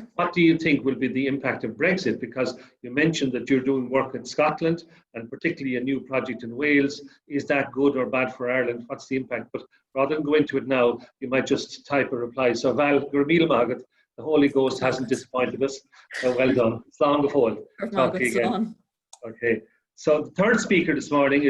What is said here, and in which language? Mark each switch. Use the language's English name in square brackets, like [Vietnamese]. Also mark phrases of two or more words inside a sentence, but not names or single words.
[English] What do you think will be the impact of Brexit? Because you mentioned that you're doing work in Scotland and particularly a new project in Wales. Is that good or bad for Ireland? What's the impact? But rather than go into it now, you might just type a reply. So Val, Gurmil Magat, the Holy Ghost hasn't disappointed us. So well done. [Irish] Slán go fóill. [English] Talk to you again. Okay. So the third speaker this morning is